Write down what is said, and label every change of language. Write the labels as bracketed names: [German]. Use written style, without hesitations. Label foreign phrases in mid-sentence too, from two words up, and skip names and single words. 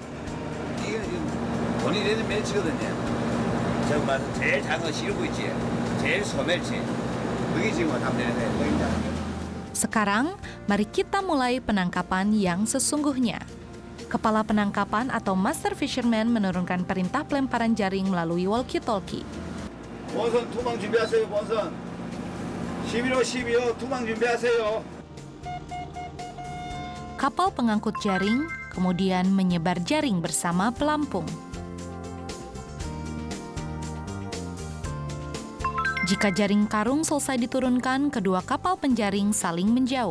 [Indonesian] Sekarang, mari kita mulai penangkapan yang sesungguhnya. Kepala penangkapan atau [English] Master Fisherman [Indonesian] menurunkan perintah pelemparan jaring melalui walkie-talkie. [Korean] 원선 투망 준비하세요. 원선 11호 투망 준비하세요. [Indonesian] Kapal pengangkut jaring kemudian menyebar jaring bersama pelampung. Jika jaring karung selesai diturunkan, kedua kapal penjaring saling menjauh.